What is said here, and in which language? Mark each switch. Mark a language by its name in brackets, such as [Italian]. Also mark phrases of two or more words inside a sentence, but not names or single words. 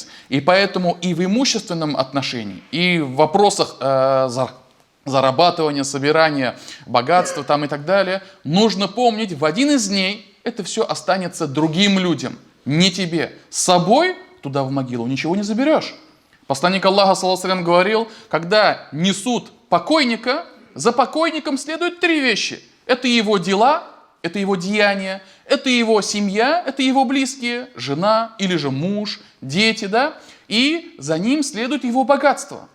[Russian] И поэтому и в имущественном отношении, и в вопросах зарабатывания, собирания богатства и так далее, нужно помнить, в один из дней это все останется другим людям, не тебе. С собой туда в могилу ничего не заберешь. Посланник Аллаха, [Arabic] صلى الله عليه وسلم, [Russian] говорил, когда несут покойника, за покойником следуют 3 вещи. Это его дела, это его деяния, это его семья, это его близкие, жена или же муж, дети, и за ним следует его богатство.